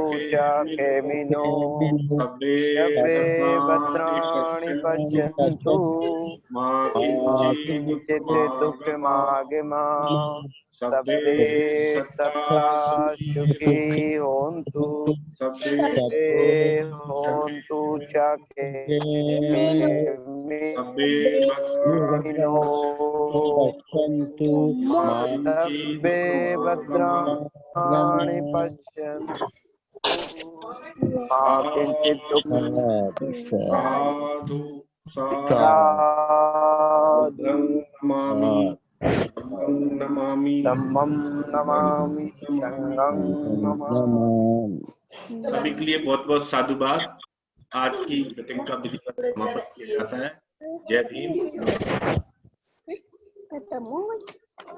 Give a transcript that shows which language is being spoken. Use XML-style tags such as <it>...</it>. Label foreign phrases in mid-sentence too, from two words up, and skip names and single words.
<pi>च खेमिनो सब्बे भद्राणि पश्यन्तु मा किञ्चित् दुःखमागमः सब्बे सत्ता सुखी होन्तु सब्बे होन्तु च खेमिनो सब्बे भद्राणि पश्यन्तु मा किञ्चित् साधु नमामि धम्मं नमामि संघं नमामि।</pi> <hi>सभी के लिए बहुत बहुत साधुवाद। आज की मीटिंग का विधिवत समापन किया जाता है। जय भीम।</hi>